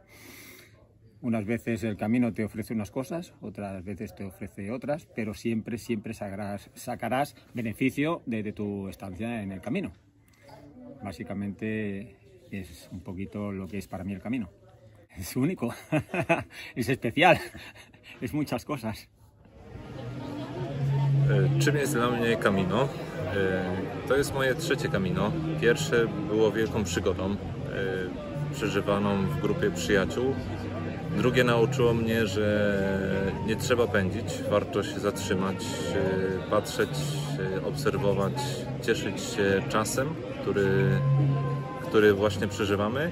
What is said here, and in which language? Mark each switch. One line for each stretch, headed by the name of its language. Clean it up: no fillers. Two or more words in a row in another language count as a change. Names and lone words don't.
Spanish: Unas veces el camino te ofrece unas cosas, otras veces te ofrece otras, pero siempre sacarás beneficio de tu estancia en el camino. Básicamente es un poquito lo que es para mí el camino. Es único, es especial, es muchas cosas.
Polish: Czym jest dla mnie Camino? To jest moje trzecie Camino. Pierwsze było wielką przygodą, przeżywaną w grupie przyjaciół. Drugie nauczyło mnie, że nie trzeba pędzić, warto się zatrzymać, patrzeć, obserwować, cieszyć się czasem, który właśnie przeżywamy.